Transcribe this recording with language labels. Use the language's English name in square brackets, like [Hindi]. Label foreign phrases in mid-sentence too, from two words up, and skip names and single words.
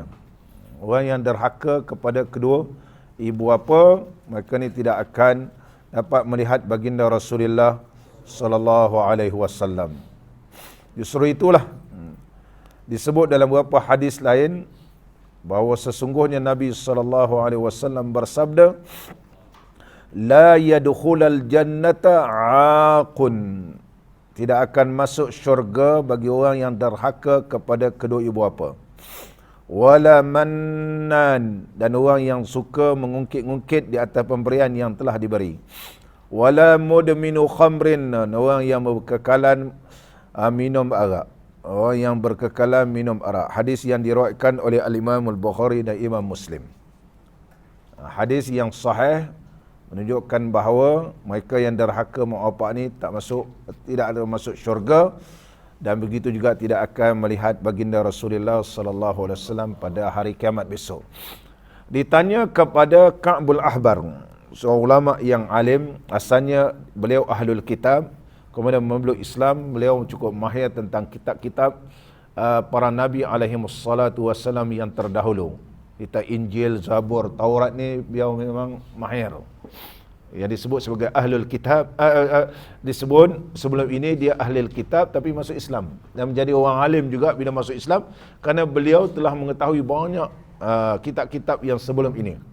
[Malay] Orang yang derhaka kepada kedua ibu bapa, mereka ni tidak akan dapat melihat baginda Rasulullah [Arabic] صلى الله عليه وسلم. [Malay] Justru itulah Disebut dalam beberapa hadis lain bahawa sesungguhnya Nabi SAW bersabda, [Arabic] la يدخل الجنة عاق, [Malay] tidak akan masuk syurga bagi orang yang derhaka kepada kedua ibu bapa, [Arabic] ولا منان, [Malay] dan orang yang suka mengungkit-ungkit di atas pemberian yang telah diberi, [Arabic] ولا مدمن خمر, [Malay] orang yang berkekalan minum arak, orang yang berkekalan minum arak. Hadis yang diriwayatkan oleh Al-Imam Al-Bukhari dan Imam Muslim. Hadis yang sahih menunjukkan bahawa mereka yang derhaka mak bapak ni tidak ada masuk syurga, dan begitu juga tidak akan melihat baginda Rasulullah [Arabic] صلى الله عليه وسلم [Malay] pada hari kiamat besok. Ditanya kepada Ka'bul Ahbar, seorang ulama yang alim, asalnya beliau [Arabic] أهل الكتاب, [Malay] kemudian memeluk Islam. Beliau cukup mahir tentang kitab-kitab para nabi [Arabic] عليهم الصلاة والسلام [Malay] yang terdahulu. Kita Injil, Zabur, Taurat ni beliau memang mahir. Yang disebut sebagai [Arabic] أهل الكتاب, [Malay] disebut sebelum ini dia [Arabic] أهل الكتاب [Malay] tapi masuk Islam, dan menjadi orang alim juga bila masuk Islam, kerana beliau telah mengetahui banyak kitab-kitab yang sebelum ini.